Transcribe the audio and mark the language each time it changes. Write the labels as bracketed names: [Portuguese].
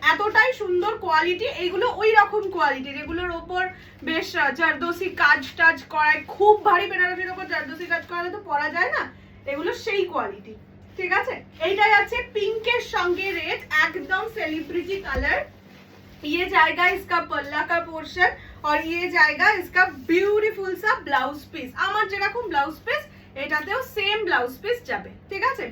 [Bangla] এতটাই সুন্দর কোয়ালিটি, এইগুলো ওই রকম কোয়ালিটি যেগুলোর ওপর বেশ জারদোসি কাজ টাজ করায়, খুব ভারী বেনারসির ওপর জারদোসি কাজ করালে তো পরা যায় না, এগুলো সেই কোয়ালিটি, ঠিক আছে। এইটাই আছে পিঙ্কের সঙ্গে রেড, একদম সেলিব্রিটি কালার। [Hindi] ये जाएगा इसका पल्ला का पोर्शन, और ये जाएगा इसका ब्यूटीफुल सा ब्लाउज पिस। [Bangla] আমার যেরকম ব্লাউজ পিস এটাতেও সেম ব্লাউজ পিস যাবে, ঠিক আছে।